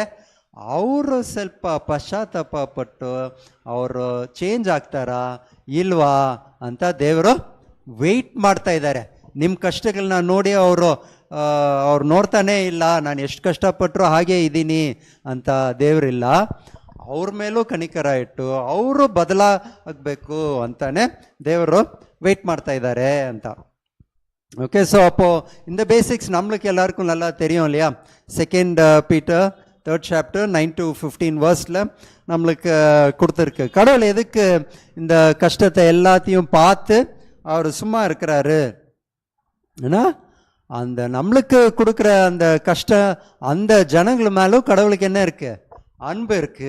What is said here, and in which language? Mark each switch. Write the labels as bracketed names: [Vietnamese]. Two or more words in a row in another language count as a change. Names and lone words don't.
[Kannada] ಅವರು ಸ್ವಲ್ಪ ಪಶ್ಚಾತ್ತಾಪ ಪಟ್ಟು ಅವರು ಚೇಂಜ್ ಆಗ್ತಾರಾ ಇಲ್ವಾ ಅಂತ ದೇವರು ವೆಯ್ಟ್ ಮಾಡ್ತಾ ಇದ್ದಾರೆ. ನಿಮ್ಮ ಕಷ್ಟಗಳನ್ನ ನೋಡಿ ಅವ್ರು ನೋಡ್ತಾನೇ ಇಲ್ಲ, ನಾನು ಎಷ್ಟು ಕಷ್ಟಪಟ್ಟರು ಹಾಗೇ ಇದ್ದೀನಿ ಅಂತ ದೇವರಿಲ್ಲ. ಅವ್ರ ಮೇಲೂ ಕನಿಕರ ಇಟ್ಟು ಅವರು ಬದಲಾಗಬೇಕು ಅಂತಾನೆ ದೇವರು ವೆಯ್ಟ್ ಮಾಡ್ತಾ ಇದ್ದಾರೆ ಅಂತ. [English] okay, so [Tamil] அப்போது இந்த பேசிக்ஸ் நம்மளுக்கு எல்லாருக்கும் நல்லா தெரியும் இல்லையா? [English] 2nd Peter 3rd chapter 9 to 15 verseல [Tamil] நம்மளுக்கு கொடுத்துருக்கு. கடவுள் எதுக்கு இந்த கஷ்டத்தை எல்லாத்தையும் பார்த்து அவர் சும்மா இருக்கிறாரு? ஏன்னா அந்த நம்மளுக்கு கொடுக்குற அந்த கஷ்டம், அந்த ஜனங்கள் மேலும் கடவுளுக்கு என்ன இருக்குது, அன்பு இருக்கு.